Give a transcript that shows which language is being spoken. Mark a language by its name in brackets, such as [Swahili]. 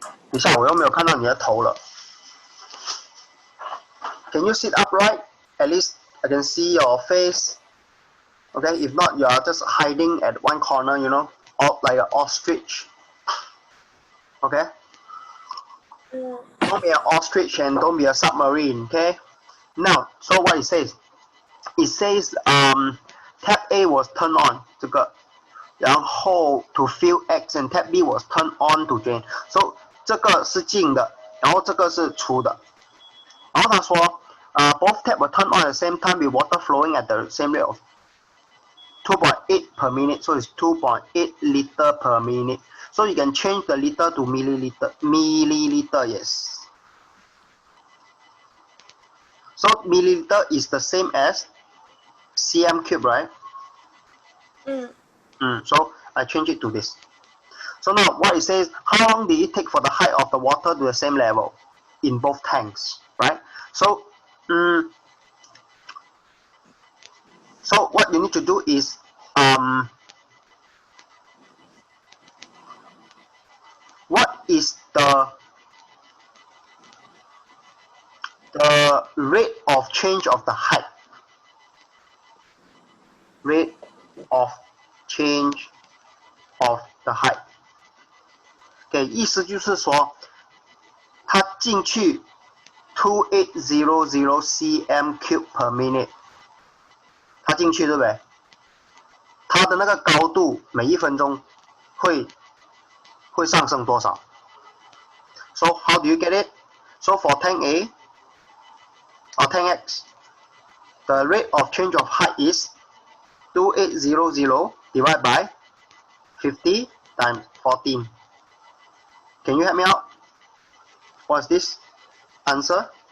[Chinese] 等一下，我又没有看到你的头了。 [English] Can you sit upright? At least I can see your face. Okay, if not, you are just hiding at one corner, you know, like an ostrich. Okay? Don't be an ostrich and don't be a submarine, okay? Now, so what it says? It says tab A was turned on, [Chinese] 这个，然后 [English] to fill X and tab B was turned on to drain. [Chinese] So 这个是进的，然后这个是出的。然后他说 [English] both tab were turned on at the same time with water flowing at the same rate of 2.8 per minute, so it's 2.8 liter per minute. So you can change the liter to milliliter. Milliliter, yes. So milliliter is the same as cm cube, right? So I change it to this. So now what it says, how long did it take for the height of the water to the same level in both tanks, right? So so what you need to do is what is the rate of change of the height? Rate of change of the height. [Chinese] Okay, 意思就是说，它进去2800 [English] cm cube per minute， [Chinese] 它进去对不对？它它的那个高度每1分钟会上升多少 ？ [English] So how do you get it? So for tank A or tank X, the rate of change of height is 2800 divided by 50 times 14. Can you help me out? What's this answer?